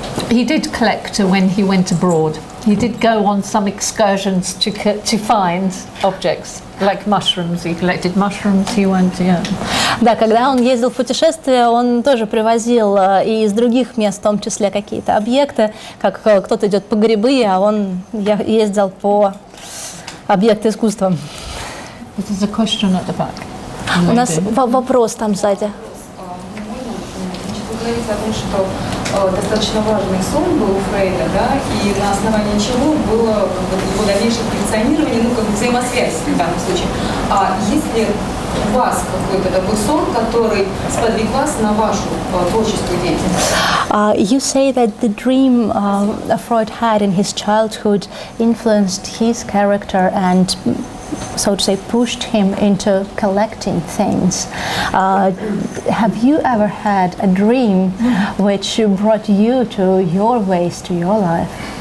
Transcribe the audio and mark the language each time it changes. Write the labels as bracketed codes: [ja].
[en] He did collect when he went abroad. He did go on some excursions to find objects, like mushrooms. He collected mushrooms. He went, yeah. [ru] Да, когда он ездил в путешествие, он тоже привозил и из других мест, в том числе какие-то объекты, как кто-то идет по грибы, а он ездил по объекту искусства. [en] There's a question at the back. [ru] У нас вопрос там сзади. Вы говорите о том, что достаточно важный сон был у Фрейда, да, и на основании чего было его дальнейшее коллекционирование, ну, как бы взаимосвязь в данном случае. А есть ли у вас какой-то такой сон, который сподвиг вас на вашу творческую деятельность? [en] You say that the dream Freud had in his childhood influenced his character and, so to say, pushed him into collecting things. Have you ever had a dream which brought you to your ways, to your life?